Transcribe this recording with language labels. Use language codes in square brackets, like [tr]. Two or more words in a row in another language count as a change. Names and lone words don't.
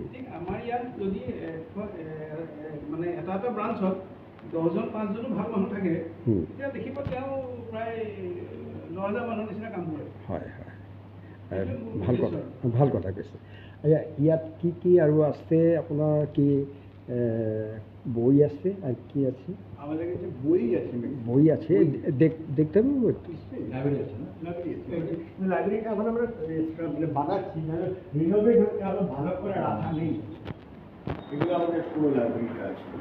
[as] ঠিক আমাৰ ইয়াত যদি মানে এটা এটা ব্ৰাঞ্চত 10জন 5জনো ভাল মানুহ থাকে, হুম। তেতিয়া দেখিব তেওঁ প্ৰায় 9,000 মানুহৰ নিচিনা কাম কৰে। হয় হয় ভাল কথা কৈছে। ইয়াত কি আৰু আছে আপোনাৰ কি বই আছে আর কি আছে? [bn] আমাদের কাছে বই আছে, বই আছে, দেখতে পাবো একটু? লাইব্রেরি আছে না? লাইব্রেরিটা এখন আমরা মানে বানাচ্ছি, মানে রিনোভেট হচ্ছে, আরো ভালো করে রাখা নেই। এগুলো আমাদের পুরো লাইব্রেরিটা আছে।